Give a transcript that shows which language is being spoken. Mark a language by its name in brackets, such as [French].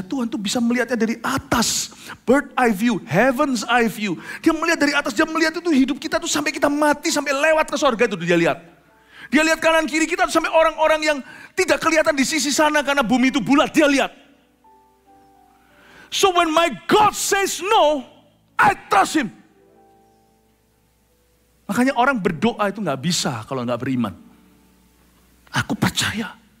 [Indonesian] Tuhan tuh bisa melihatnya dari atas. [English] Bird eye view, heaven's eye view. [Indonesian] Dia melihat dari atas, dia melihat itu hidup kita tuh sampai kita mati, sampai lewat ke sorga itu dia lihat. Dia lihat kanan kiri kita tuh sampai orang-orang yang tidak kelihatan di sisi sana karena bumi itu bulat, dia lihat. [English] So when my God says no, I trust him. [Indonesian] Makanya orang berdoa itu gak bisa kalau gak beriman. Aku percaya.